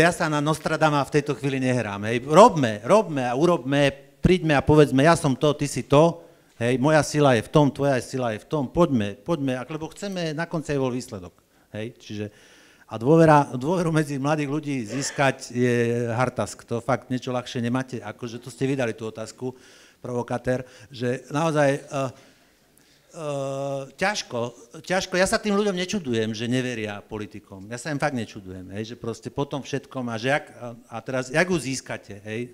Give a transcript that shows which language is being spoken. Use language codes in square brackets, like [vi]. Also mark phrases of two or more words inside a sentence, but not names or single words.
[sk] Ja sa na Nostradama v tejto chvíli nehrám. Hej. Robme a urobme, príďme a povedzme, ja som to, ty si to, hej, moja sila je v tom, tvoja sila je v tom, poďme, lebo chceme na konci aj bol výsledok. Hej. Čiže, a dôveru medzi mladých ľudí získať je [en] hard-task. [sk] To fakt niečo ľahšie nemáte, akože to ste vydali tú otázku, provokatér, že naozaj ťažko. Ja sa tým ľuďom nečudujem, že neveria politikom. Ja sa im fakt nečudujem, hej, že proste po tom všetkom a teraz, jak ju získate, hej?